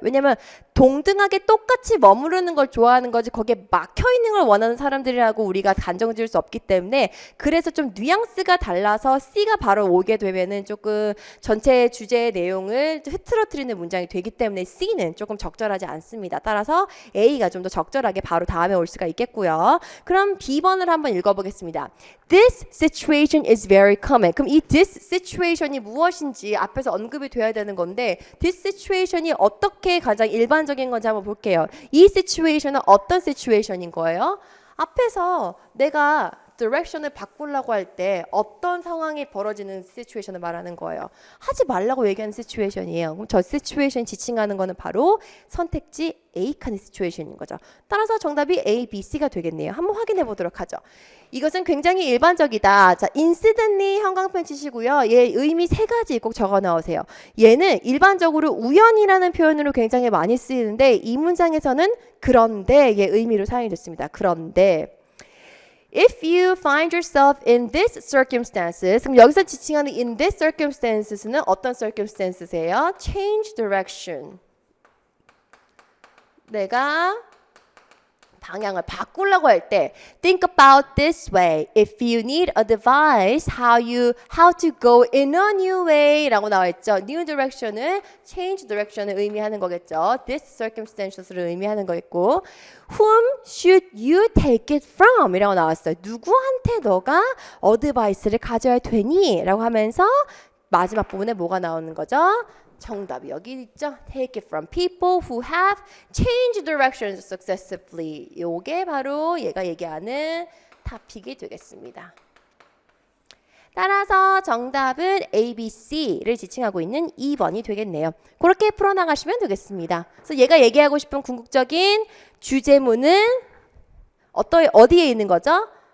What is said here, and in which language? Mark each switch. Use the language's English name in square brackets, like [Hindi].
[Korean] 왜냐면 동등하게 똑같이 머무르는 걸 좋아하는 거지 거기에 막혀있는 걸 원하는 사람들이라고 우리가 단정 지을 수 없기 때문에 그래서 좀 뉘앙스가 달라서 C가 바로 오게 되면은 조금 전체 주제의 내용을 흐트러뜨리는 문장이 되기 때문에 C는 조금 적절하지 않습니다. 따라서 A가 좀 더 적절하게 바로 다음에 올 수가 있겠고요. 그럼 B번을 한번 읽어보겠습니다. [English] This situation is very common. [Korean] 그럼 이 this situation이 무엇인지 앞에서 언급이 돼야 되는 건데 this situation이 어떻게 가장 일반적인 건지 한번 볼게요. 이 situation은 어떤 situation인 거예요? 앞에서 내가 direction을 바꾸려고 할 때 어떤 상황이 벌어지는 situation을 말하는 거예요. 하지 말라고 얘기하는 situation이에요. 그럼 저 situation 지칭하는 거는 바로 선택지 A 칸의 situation인 거죠. 따라서 정답이 A, B, C가 되겠네요. 한번 확인해 보도록 하죠. 이것은 굉장히 일반적이다. 자, incidentally 형광펜 치시고요. 얘 의미 세 가지 꼭 적어 넣으세요. 얘는 일반적으로 우연이라는 표현으로 굉장히 많이 쓰이는데 이 문장에서는 그런데 얘 의미로 사용이 됐습니다. [English] 그런데 If you find yourself in this circumstances, [Korean] 그럼 여기서 지칭하는 [English] in this circumstances는 어떤 circumstances예요? Change direction. [Korean] 내가 방향을 바꾸려고 할 때 [English] think about this way. If you need a device, how to go in a new way [Korean] 라고 나와 있죠. [English] New direction은 change direction을 [Korean] 의미하는 거겠죠. [English] This circumstances를 [Korean] 의미하는 거겠고 [English] Whom should you take it from? [Korean] 이라고 나왔어요. 누구한테 너가 어드바이스를 가져야 되니? 라고 하면서 마지막 부분에 뭐가 나오는 거죠? 정답이 여기 있죠. [English] Take it from people who have changed directions successively. [Korean] 요게 바로 얘가 얘기하는 토픽이 되겠습니다. 따라서 정답은 A, B, C를 지칭하고 있는 2번이 되겠네요. 그렇게 풀어나가시면 되겠습니다. 그래서 얘가 얘기하고 싶은 궁극적인 주제문은 어디에 있는 거죠?